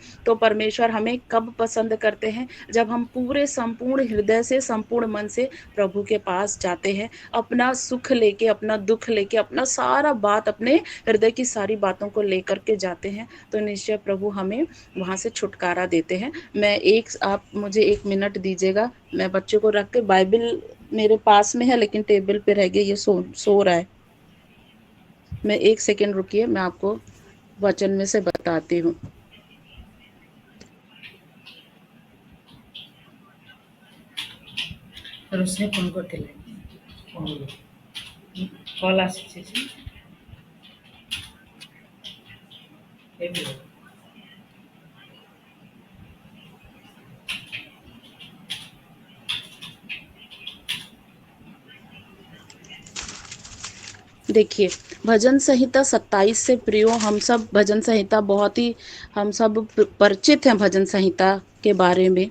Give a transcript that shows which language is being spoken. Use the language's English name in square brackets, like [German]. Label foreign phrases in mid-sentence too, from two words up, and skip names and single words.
[Hindi] तो परमेश्वर हमें कब पसंद करते हैं? जब हम पूरे संपूर्ण हृदय से, संपूर्ण मन से प्रभु के पास जाते हैं, अपना सुख लेके, अपना दुख लेके, अपना सारा बात, अपने हृदय की सारी बातों को लेकर के जाते हैं, तो निश्चय प्रभु हमें वहाँ से छुटकारा देते हैं। आप मुझे 1 मिनट दीजिएगा। मैं बच्चे को रख के, बाइबल मेरे पास में है लेकिन टेबल पे रह गई, ये सो रहा है। मैं 1 सेकेंड रुकिए, मैं आपको वचन में से बताती हूँ। [Odia] ରୋଷେଇ ଫୋନ୍ କରିଥିଲେ, କଲ୍ ଆସୁଛି ଯେ [Hindi] देखिए, भजन संहिता 27 से प्रियो, हम सब भजन संहिता बहुत ही, हम सब परिचित हैं भजन संहिता के बारे में।